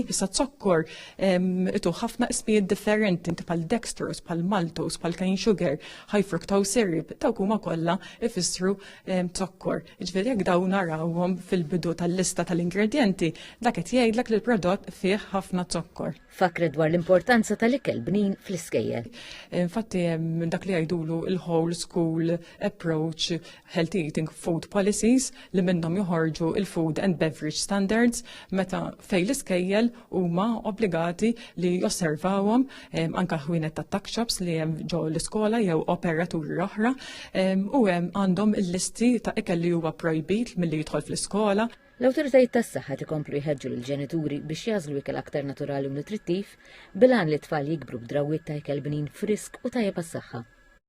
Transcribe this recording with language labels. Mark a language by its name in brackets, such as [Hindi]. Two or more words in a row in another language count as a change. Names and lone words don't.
[Maltese] Issa zokkor itu ħafna ismijiet differenti bħal dextrose, bħal maltose, bħal [English] cane sugar, high fructose syrup, [Maltese] dawk huma kollha ifissru zokkor. Jiġifieri jekk dawn narawhom fil-bidu tal-lista tal-ingredjenti, dak qed jgħidlek li l-prodott fih ħafna zokkor. Fakret dwar l-importanza tal-ikel bnin fl-iskejjel. Infatti dak li jgħidulu il- [English] whole school approach healthy eating food policies [Maltese] li minnhom joħorġu il- [English] food and beverage standards [Maltese] meta fejn l-iskejjel huma obbligati li josservawhom anke ħwienet ta' [English] tuck shops [Maltese] li hemm ġew l-iskola jew operaturi oħra u hemm għandhom il-listi ta' ikel li huwa projbit milli jidħol fl-iskola. L-awtoritajiet tas-saħħa tikomplu jħeġġu lill-ġenituri biex jażlu ikel aktar naturali u nutrittiv bilan li t-tfal jikbru b'drawwiet ta' ikel bnin frisk u tajjeb għas-saħħa.